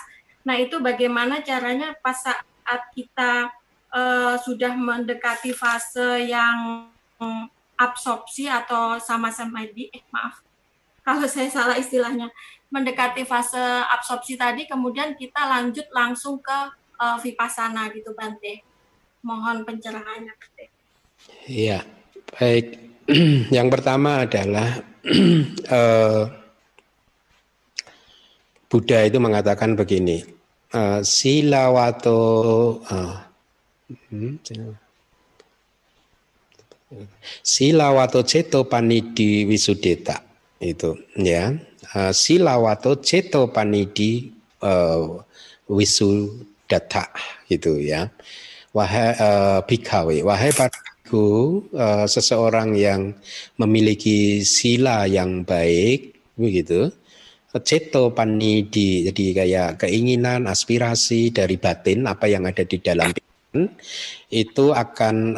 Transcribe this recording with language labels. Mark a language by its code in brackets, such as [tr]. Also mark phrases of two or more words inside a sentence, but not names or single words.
[id] Nah itu bagaimana caranya pas saat kita sudah mendekati fase yang absorpsi atau sama-sama maaf kalau saya salah istilahnya, mendekati fase absorpsi tadi, kemudian kita lanjut langsung ke vipassana gitu Bante. Mohon pencerahannya Bante. Iya, baik. Yang pertama adalah Buddha itu mengatakan begini, [pi] silawato silawato ceto panidi wisudeta. [id] Itu ya, [pi] silawato ceto panidi wisudata [id] gitu ya. Wahai bhikkhave, wahai padaku seseorang yang memiliki sila yang baik begitu, [pi] ceto panidi, [id] jadi kayak keinginan, aspirasi dari batin, apa yang ada di dalam pikiran itu akan